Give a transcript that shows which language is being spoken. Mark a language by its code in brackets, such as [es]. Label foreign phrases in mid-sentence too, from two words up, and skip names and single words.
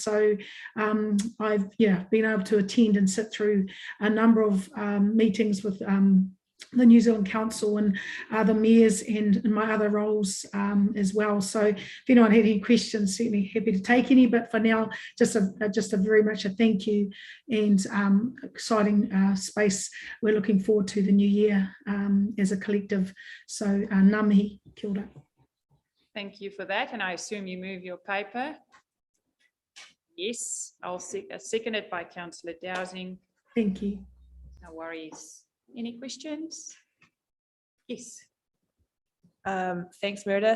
[en] So I've been able to attend and sit through a number of meetings with the New Zealand Council and the mayors, and in my other roles as well. So if anyone had any questions, certainly happy to take any, but for now, just a very much a thank you, and exciting space. We're looking forward to the new year as a collective. [mi] So ngā mihi, kia ora. [en] Thank you for that, and I assume you move your paper. Yes, I'll second it by Councillor Dowsing. Thank you. No worries. Any questions? Yes. Thanks, Meredith.